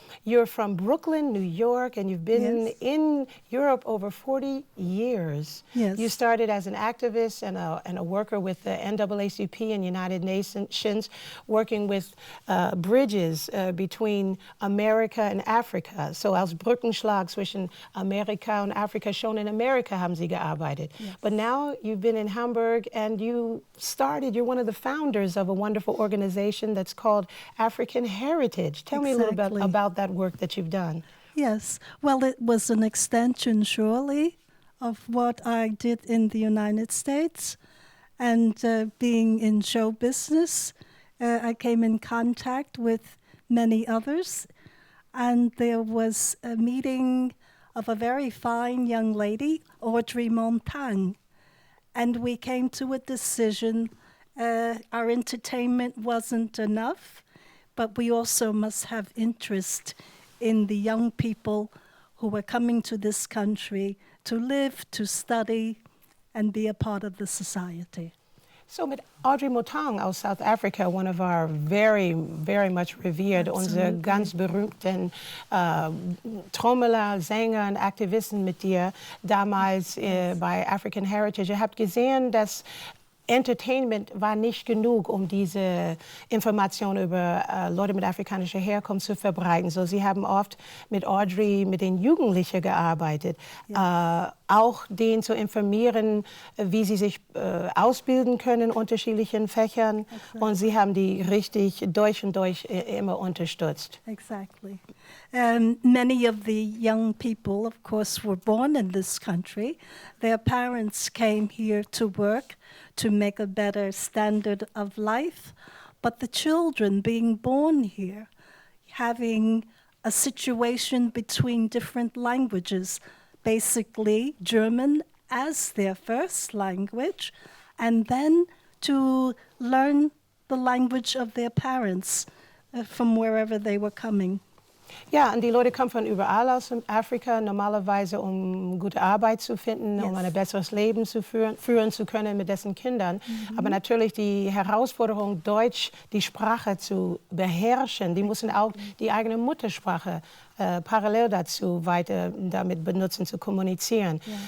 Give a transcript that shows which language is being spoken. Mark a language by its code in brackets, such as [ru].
[en] You're from Brooklyn, New York, and you've been in Europe over 40 years. Yes. You started as an activist and a worker with the NAACP and United Nations, working with bridges between America and Afrika. [de] So als Brückenschlag zwischen Amerika und Afrika, schon in Amerika haben Sie gearbeitet. [en] Yes. But now you've been in Hamburg and you're one of the founders of a wonderful organization that's called African Heritage. Tell me a little bit about that work that you've done. Yes, well, it was an extension, surely, of what I did in the United States. And being in show business, I came in contact with many others. And there was a meeting of a very fine young lady, Audrey Montang. And we came to a decision. Our entertainment wasn't enough, but we also must have interest in the young people who are coming to this country to live, to study, and be a part of the society. [de] So mit Audrey Montang aus South Africa, one of our very, very much revered, unsere ganz berühmten Trommeler, Sänger und Aktivisten mit dir damals bei African Heritage. Ihr habt gesehen, dass Entertainment war nicht genug, um diese Informationen über Leute mit afrikanischer Herkunft zu verbreiten. So, Sie haben oft mit Audrey, mit den Jugendlichen gearbeitet, auch denen zu informieren, wie sie sich ausbilden können in unterschiedlichen Fächern. [en] Exactly. [de] Und Sie haben die richtig durch und durch immer unterstützt. [en] Exactly. Many of the young people, of course, were born in this country. Their parents came here to work to make a better standard of life. But the children being born here, having a situation between different languages, basically German as their first language, and then to learn the language of their parents from wherever they were coming. [de] Ja, und die Leute kommen von überall aus Afrika, normalerweise um gute Arbeit zu finden, um ein besseres Leben zu führen zu können mit dessen Kindern. Aber natürlich die Herausforderung, Deutsch, die Sprache zu beherrschen, die müssen auch die eigene Muttersprache parallel dazu weiter damit benutzen, zu kommunizieren.